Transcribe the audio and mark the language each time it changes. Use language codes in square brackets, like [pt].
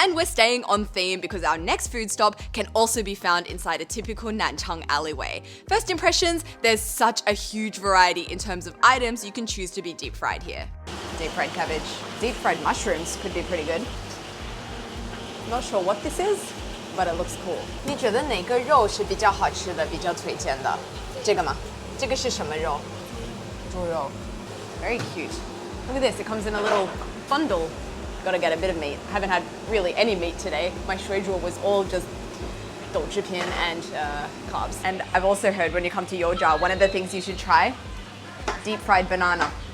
[en] And we're staying on theme because our next food stop can also be found inside a typical Nanchang alleyway. First impressions, there's such a huge variety in terms of items you can choose to be deep fried here. Deep fried cabbage, deep fried mushrooms could be pretty good. Not sure what this is, but it looks cool. [zh] 你觉得哪个肉是比较好吃的，比较推荐的？这个吗？这个是什么肉？猪肉。 [en] Very cute. Look at this, it comes in a little bundle. Gotta get a bit of meat. I haven't had really any meat today. My shui zhuo was all just douchipin and carbs. And I've also heard when you come to Yoja, one of the things you should try, deep fried banana.